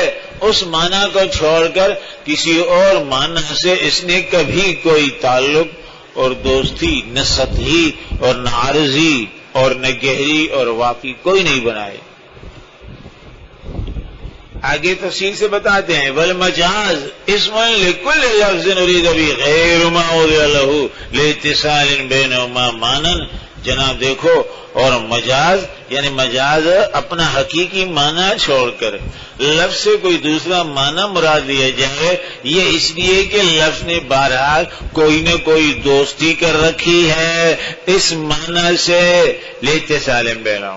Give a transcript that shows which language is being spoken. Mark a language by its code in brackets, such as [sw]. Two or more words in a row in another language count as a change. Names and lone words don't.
[ur] اس معنی کو چھوڑ کر کسی اور معنی سے اس نے کبھی کوئی تعلق اور دوستی نہ سطحی اور نہ عارضی اور نہ گہری اور واقعی کوئی نہیں بنائے. آگے تفصیل سے بتاتے ہیں [ar] والمجاز اسم لکل لفظ ارید به غیر ما وضع له لاتصال بینهما معنی. [ur] جناب دیکھو، اور مجاز یعنی مجاز اپنا حقیقی معنی چھوڑ کر لفظ سے کوئی دوسرا معنی مراد لیا جائے، یہ اس لیے کہ لفظ نے بہرحال کوئی نہ کوئی دوستی کر رکھی ہے اس معنی سے [ar] لاتصال بینہما.